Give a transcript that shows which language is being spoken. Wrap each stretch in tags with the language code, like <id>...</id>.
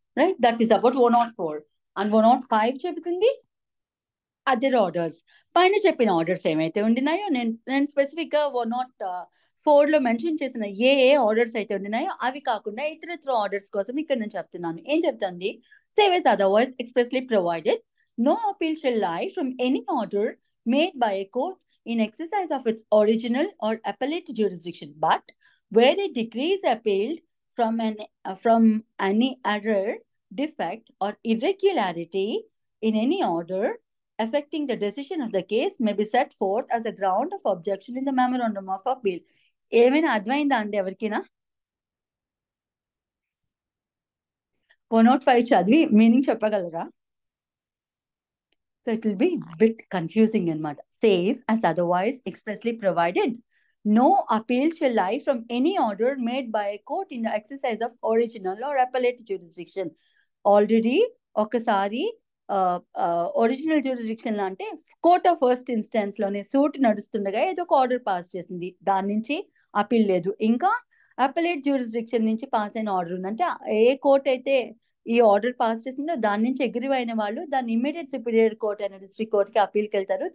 <en>Right, that is about 104. And 105 చెబుతుంది other orders.</en> <te>పైన చెప్పిన ఆర్డర్స్ ఏమైతే ఉండినాయో నేను స్పెసిఫిక్ గా 104 లో మెన్షన్ చేసిన ఏ ఆర్డర్స్ అయితే ఉండినాయో అవి కాకుండా ఇతరత్ర ఆర్డర్స్ కోసం ఇక్కడ నేను చెప్తున్నాను. ఏం చెప్తాండి?</te> <en>Save as otherwise expressly provided, no appeal shall lie from any order made by a court in exercise of its original or appellate jurisdiction, but where a decree is appealed from any error, defect or irregularity in any order affecting the decision of the case may be set forth as a ground of objection in the memorandum of appeal.</en> <te>ఏమైనా అర్థమైందా అండి ఎవరికైనా? 105 చదివి meaning చెప్పగలరా?</te> <en>So it will be a bit confusing అనమాట. Save as otherwise expressly provided, no appeal shall lie from any order made by a court in the exercise of original or appellate jurisdiction.</en> <te>Already ఒకసారి original jurisdiction అంటే court of first instance లోనే suit నడుస్తుండగా ఏదో ఒక order pass చేసింది, దాని నుంచి appeal లేదు. ఇంకా అపలేట్ జ్యూరిస్డిక్షన్ నుంచి పాస్ అయిన ఆర్డర్ ఉందంటే ఏ కోర్ట్ అయితే ఈ ఆర్డర్ పాస్ చేసిందో దాని నుంచి అగ్రీ అయిన వాళ్ళు దాన్ని ఇమ్మీడియట్ సుపీరియర్ కోర్ట్ అయిన డిస్ట్రిక్ట్ కోర్ట్ కి అపీల్కి వెళ్తారు.</te>